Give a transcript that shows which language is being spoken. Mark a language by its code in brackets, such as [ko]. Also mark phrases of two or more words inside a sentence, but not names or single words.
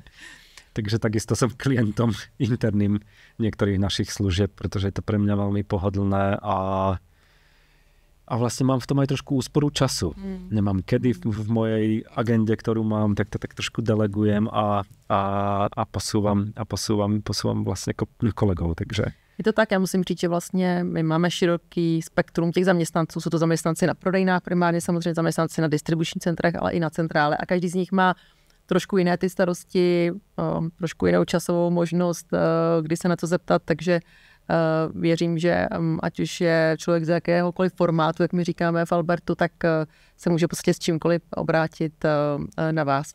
[sk] Takže takisto som klientom interným niektorých našich služieb, pretože je to pre mňa veľmi pohodlné a vlastne mám v tom aj trošku úsporu času. Nemám kedy v mojej agende, ktorú mám, tak to tak trošku delegujem a posúvam vlastne kolegov, takže... [cs] Je to tak, já musím říct, že vlastně my máme široký spektrum těch zaměstnanců, jsou to zaměstnanci na prodejnách, primárně samozřejmě zaměstnanci na distribučních centrech, ale i na centrále a každý z nich má trošku jiné ty starosti, trošku jinou časovou možnost, kdy se na to zeptat, takže věřím, že ať už je člověk z jakéhokoliv formátu, jak my říkáme v Albertu, tak se může prostě s čímkoliv obrátit na vás.